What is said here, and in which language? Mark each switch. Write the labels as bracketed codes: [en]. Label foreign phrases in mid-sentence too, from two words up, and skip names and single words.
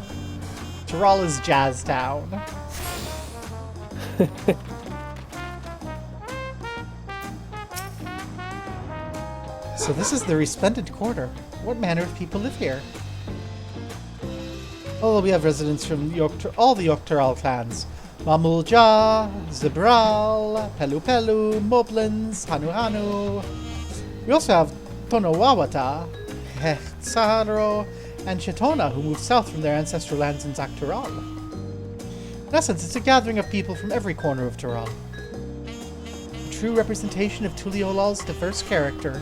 [en] Tyrol is Jazz Town. So this is the Resplendent Quarter. What manner of people live here? Oh, we have residents from all the Yogg-Tyrol clans. Mamulja, Zibral, Pelu Pelu, Moblins, Hanu Hanu. We also have Tonowawata, Hexaro, and Shetona, who moved south from their ancestral lands in Zak-Tyrol. In essence, it's a gathering of people from every corner of Tyrol. A true representation of Tuliyolal's diverse character.